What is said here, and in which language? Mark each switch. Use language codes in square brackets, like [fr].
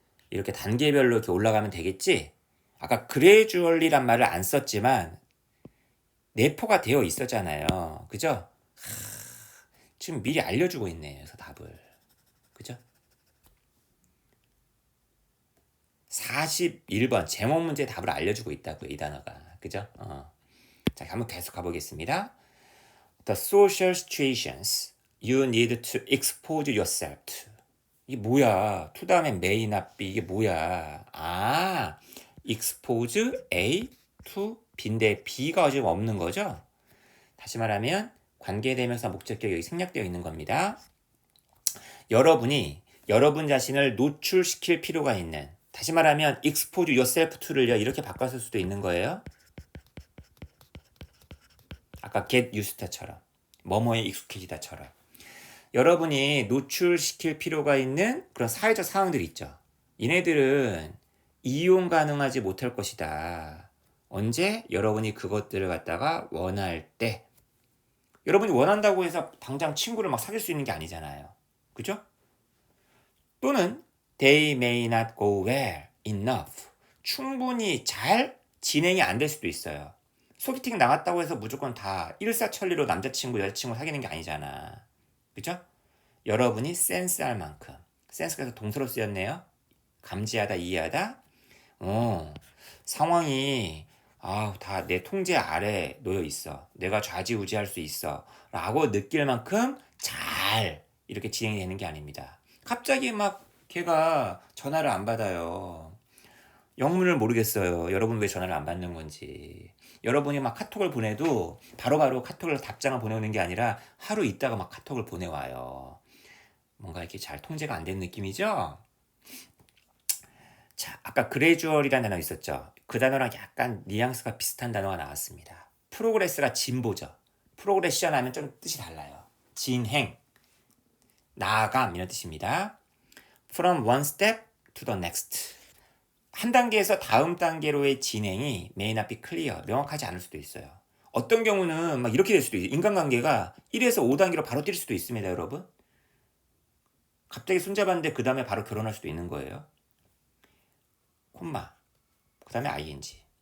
[ko] 이렇게 단계별로 이렇게 올라가면 되겠지? 아까 그레주얼리란 말을 안 썼지만 내포가 되어 있었잖아요. 그죠? 지금 미리 알려주고 있네요. 그래서 답을. 그죠? 41번 제목 문제 답을 알려주고 있다고요. 이 단어가. 그죠? 자, 한번 계속 가보겠습니다. [en] The social situations you need to expose yourself to. [ko] 이게 뭐야? to 다음에 [en] may not be [ko] 이게 뭐야? 아, [en] expose A to B [ko] 인데 B가 지금 없는 거죠? 다시 말하면 관계대명사 목적격 여기 생략되어 있는 겁니다. 여러분 자신을 노출시킬 필요가 있는, 다시 말하면 [en] expose yourself to [ko] 를요 이렇게 바꿨을 수도 있는 거예요. 아까 [en] get used to [ko] 처럼 뭐뭐에 익숙해지다처럼 여러분이 노출시킬 필요가 있는 그런 사회적 상황들이 있죠. 얘네들은 이용 가능하지 못할 것이다. 언제? 여러분이 그것들을 갖다가 원할 때. 여러분이 원한다고 해서 당장 친구를 막 사귈 수 있는 게 아니잖아요. 그죠? 또는 [en] they may not go well enough. [ko] 충분히 잘 진행이 안 될 수도 있어요. 소개팅 나갔다고 해서 무조건 다 일사천리로 남자친구, 여자친구 사귀는 게 아니잖아. 그죠? 여러분이 센스할 만큼. 센스가 그래서 동사로 쓰였네요. 감지하다, 이해하다. 상황이 다 내 통제 아래 놓여 있어. 내가 좌지우지할 수 있어. 라고 느낄 만큼 잘 이렇게 진행이 되는 게 아닙니다. 갑자기 막 걔가 전화를 안 받아요. 영문을 모르겠어요. 여러분 왜 전화를 안 받는 건지. 여러분이 막 카톡을 보내도 바로바로 카톡을 답장을 보내오는 게 아니라 하루 있다가 막 카톡을 보내와요. 뭔가 이렇게 잘 통제가 안 된 느낌이죠? 자, 아까 그레주얼이라는 단어 있었죠? 그 단어랑 약간 뉘앙스가 비슷한 단어가 나왔습니다. 프로그레스가 진보죠. 프로그레션 하면 좀 뜻이 달라요. 진행, 나아감 이런 뜻입니다. [en] From one step to the next. [ko] 한 단계에서 다음 단계로의 진행이 [en] may not be clear, [ko] 명확하지 않을 수도 있어요. 어떤 경우는 막 이렇게 될 수도 있어요. 인간관계가 1에서 5단계로 바로 뛸 수도 있습니다, 여러분. 갑자기 손잡았는데 그 다음에 바로 결혼할 수도 있는 거예요. 콤마, 그 다음에 ing.